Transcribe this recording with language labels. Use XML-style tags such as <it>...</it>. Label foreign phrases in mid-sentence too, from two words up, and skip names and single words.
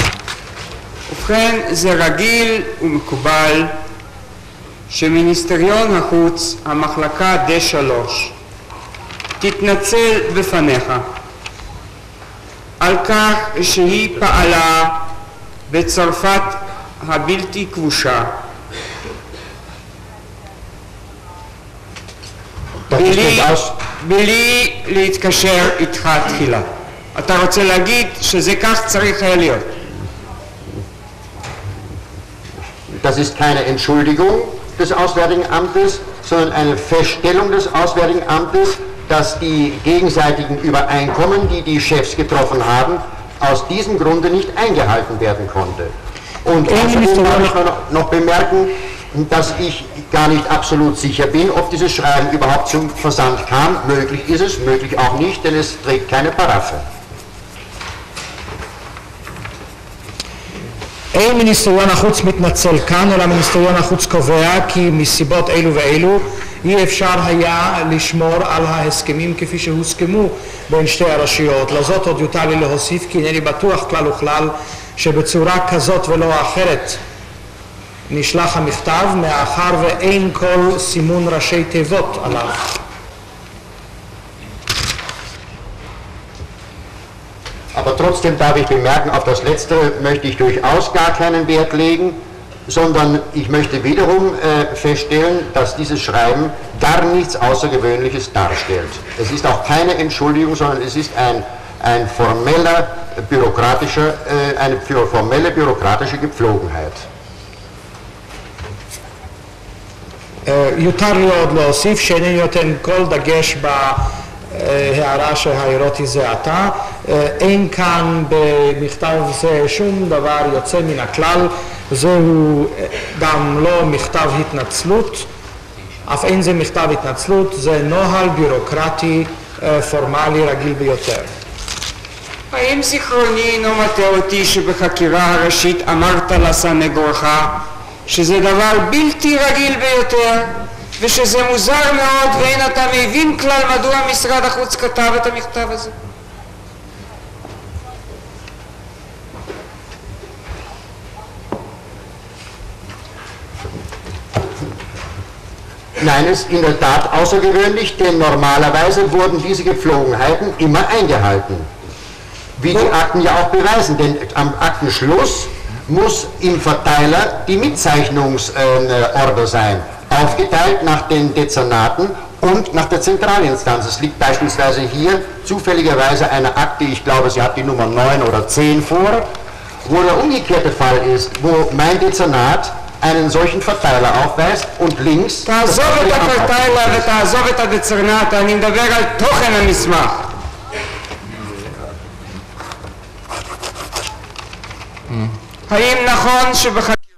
<he>ובכן, זה רגיל ומקובל שמיניסטריון החוץ, המחלקה D3, תתנצל בפניך על כך שהיא פעלה בצרפת הבלתי כבושה בלי להתקשר איתך תחילה. אתה רוצה להגיד שזה כך צריך היה להיות?</he> <de>Das ist keine Entschuldigung des Auswärtigen Amtes, sondern eine Feststellung des Auswärtigen Amtes, dass die gegenseitigen Übereinkommen, die die Chefs getroffen haben, aus diesem Grunde nicht eingehalten werden konnte. Und außerdem darf ich noch bemerken, dass ich gar nicht absolut sicher bin, ob dieses Schreiben überhaupt zum Versand kam. Möglich ist es, möglich auch nicht, denn es trägt keine Paraphe.</de> <he>אין מיניסטריון החוץ מתנצל כאן, אלא מיניסטריון החוץ קובע כי מסיבות אלו ואלו אי אפשר היה לשמור על ההסכמים כפי שהוסכמו בין שתי הרשויות. לזאת עוד יותר לי להוסיף כי אינני בטוח כלל וכלל שבצורה כזאת ולא אחרת נשלח המכתב, מאחר ואין כל סימון ראשי תיבות עליו.</he> <de>Aber trotzdem darf ich bemerken, auf das Letztere möchte ich durchaus gar keinen Wert legen, sondern ich möchte wiederum feststellen, dass dieses Schreiben gar nichts Außergewöhnliches darstellt. Es ist auch keine Entschuldigung, sondern es ist eine formelle bürokratische Gepflogenheit.</de> <he>יותר לי עוד להוסיף שאינני נותן כל דגש בהערה שהעירותי זה עתה. אין כאן במכתב זה שום דבר יוצא מן הכלל, זהו גם לא מכתב התנצלות, אף אין זה מכתב התנצלות, זה נוהל בירוקרטי פורמלי רגיל ביותר. האם זיכרוני אינו מטעה אותי שבחקירה הראשית אמרת לסנגורך שזה דבר בלתי רגיל ביותר ושזה מוזר מאוד ואין אתה מבין כלל מדוע משרד החוץ כתב את המכתב הזה?</he> <de>Nein, es ist in der Tat außergewöhnlich, denn normalerweise wurden diese Gepflogenheiten immer eingehalten. Wie die Akten ja auch beweisen, denn am Aktenschluss muss im Verteiler die Mitzeichnungsorder sein, aufgeteilt nach den Dezernaten und nach der Zentralinstanz. Es liegt beispielsweise hier zufälligerweise eine Akte, ich glaube, sie hat die Nummer 9 oder 10 vor, wo der umgekehrte Fall ist, wo mein Dezernat einen solchen Verteiler aufweist und links...</de> <he>תעזוב את הפרטיילה ותעזוב את הדצרנט, אני מדבר על תוכן המסמך. האם נכון</he>